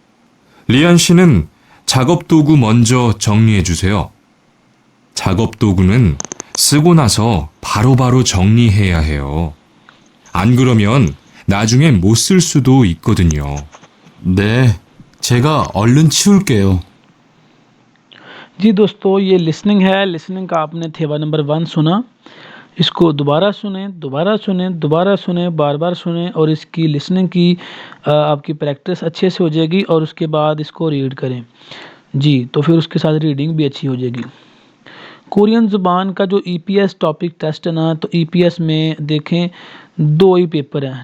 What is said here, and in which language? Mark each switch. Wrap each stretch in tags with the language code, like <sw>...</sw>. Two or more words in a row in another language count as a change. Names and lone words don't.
<ko>리안 씨는 작업 도구 먼저 정리해 주세요. 작업 도구는 쓰고 나서 바로바로 정리해야 해요. 안 그러면 나중에 못 쓸 수도 있거든요. 네, 제가 얼른 치울게요.</ko> <hi>जी दोस्तों, ये लिसनिंग है। लिसनिंग का आपने थेवा नंबर 1 सुना। इसको दोबारा सुने, दोबारा सुने, दोबारा सुने, बार बार सुने और इसकी लिसनिंग की आपकी प्रैक्टिस अच्छे से हो जाएगी और उसके बाद इसको रीड करें। जी, तो फिर उसके साथ रीडिंग भी अच्छी हो जाएगी। कोरियन ज़ुबान का जो ईपीएस टॉपिक टेस्ट है ना, तो ईपीएस में देखें 2 ही पेपर हैं।</hi>